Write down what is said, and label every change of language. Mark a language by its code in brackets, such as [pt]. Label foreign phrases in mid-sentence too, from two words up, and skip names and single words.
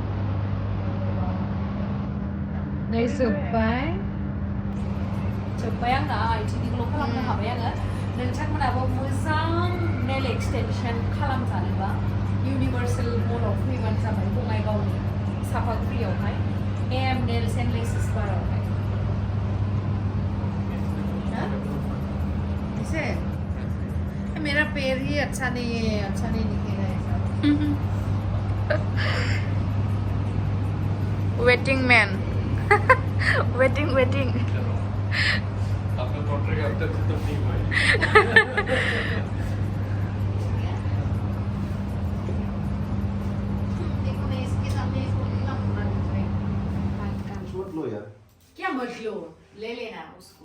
[brx] नै जोब्बाय आंना आइथिंनिल' खालामनो हाबाय आङो नोंथांमोनाबो मोजां [en] nail extension [brx] खालामजानोबा इउनिभार्सेल मलाव फैबानो जाबाय बङाइगावनि सापागुरियावहाय एम नेल्स एन्ड लेसेस बारावहाय [hi] ऐसे मेरा पैर ही अच्छा नहीं दिखे रहा है [en] Waiting man. waiting. [hi] आपने डॉक्टर के अब तक खत्म नहीं हुआ देखो मैं इसके सामने इसको लीला पूरा दिख रहा है मत लो यार क्या मत लो ले लेना उसको